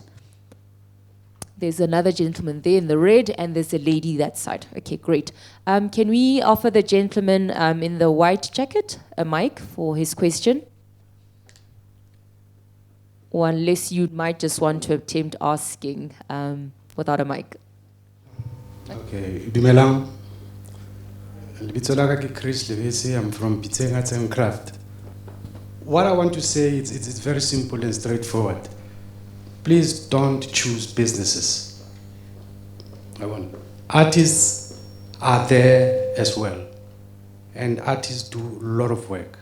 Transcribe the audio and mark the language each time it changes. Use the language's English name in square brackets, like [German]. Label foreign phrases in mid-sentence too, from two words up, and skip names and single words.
[English] There's another gentleman there in the red, and there's a lady that side. Okay, great. Can we offer the gentleman in the white jacket a mic for his question? Or unless you might just want to attempt asking without a mic. [Tswana] Okay, dumelang. Lebitso la ka ke Chris Levese. [English] I'm from Piteng Arts and Craft. What I want to say is it's very simple and straightforward. Please don't choose businesses. Artists are there as well, and artists do a lot of work.